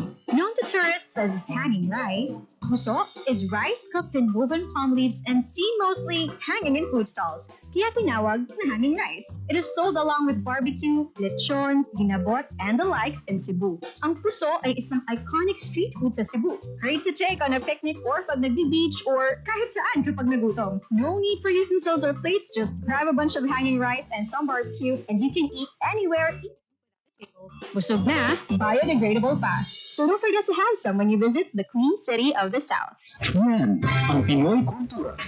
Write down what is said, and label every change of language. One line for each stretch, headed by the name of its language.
English: Known to tourists as hanging rice, puso is rice cooked in woven palm leaves and seen mostly hanging in food stalls,
Filipino: kaya tinawag na hanging rice.
English: It is sold along with barbecue, lechon, ginabot, and the likes in Cebu.
Filipino: Ang puso ay isang iconic street food sa Cebu.
English: Great to take on a picnic or
Filipino: pag nagbi-beach
English: or
Filipino: kahit saan kapag nagutom.
English: No need for utensils or plates, just grab a bunch of hanging rice and some barbecue and you can eat anywhere.
Filipino: Busog na, biodegradable pa.
English: So don't forget to have some when you visit the Queen City of the South.
Filipino: Yan ang Pinoy Kultura.